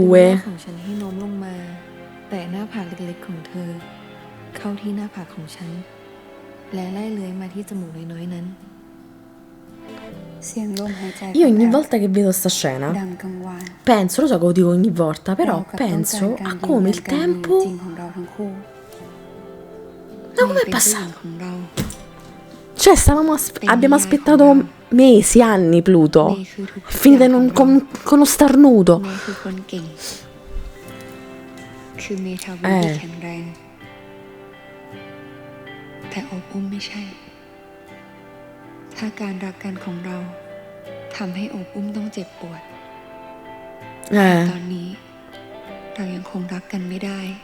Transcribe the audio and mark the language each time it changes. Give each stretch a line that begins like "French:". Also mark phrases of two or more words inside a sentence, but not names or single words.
Italian: due.
Thai: ของฉันให้โน้มลงมา แต่หน้าผากเล็กๆของเธอ เข้าที่หน้าผากของฉัน และไล่เลื้อยมาที่จมูกน้อยๆนั้น เสียงลมหายใจ
Italian: Io ogni
Thai: แผ่ว
Italian: volta che vedo sta
Thai: ๆ
Italian: scena
Thai: ดังกังวาน
Italian: penso, lo so che lo dico ogni volta,
Thai: เรา
Italian: però
Thai: กับต้องการ
Italian: penso
Thai: การ
Italian: a
Thai: ยืน
Italian: come
Thai: ยั
Italian: il
Thai: นการมี
Italian: tempo...
Thai: จริงของเราทั้งคู่
Italian: Ma
Thai: เม
Italian: com'è
Thai: ย์เป็นผู้หญิง
Italian: passato?
Thai: ของเรา
Italian: Cioè, abbiamo aspettato mesi, anni Pluto.
Thai: เมย์คือทุก
Italian: È finita in con uno starnuto.
Thai: เมย์คือคนเก่ง คือเมย์ทาวุฒิที่แข็งแรง แต่อบอุ้มไม่ใช่ ถ้าการรักกันของเราทำให้อบอุ้มต้องเจ็บปวด ตอนนี้เรายังคงรักกันไม่ได้